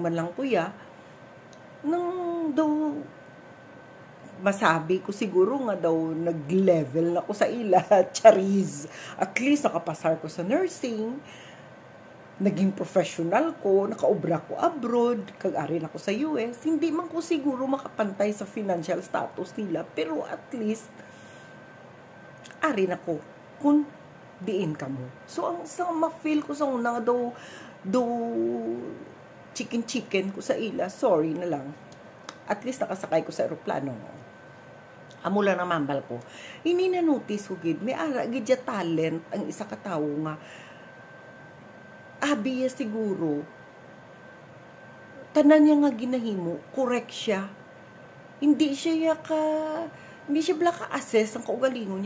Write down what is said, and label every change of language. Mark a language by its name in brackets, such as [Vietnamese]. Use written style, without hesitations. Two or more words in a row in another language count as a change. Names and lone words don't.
[Hiligaynon] man lang kuya, nang daw masabi ko siguro nga daw nag-level na ko sa ila, chariz, [English] at least [Hiligaynon] nakapasar ko sa nursing, naging professional ko, nakaobra ko abroad, kag-ari na ko sa US, hindi man ko siguro makapantay sa [English] financial status [Hiligaynon] nila, pero [English] at least, [Hiligaynon] ari na ko, kung diin ka mo. So, ang ma-feel ko sa una, do chicken ko sa ila, sorry na lang. [English] At least [Hiligaynon] nakasakay ko sa aeroplano. Amo lang na mambal ko. Hindi na-notice ko gid, may ara gid ya talent, ang isa ka tawo nga, abi siguro, tanan niya nga ginahimo, correct siya. Hindi siya bala ka-assess ang kaugalingon niya.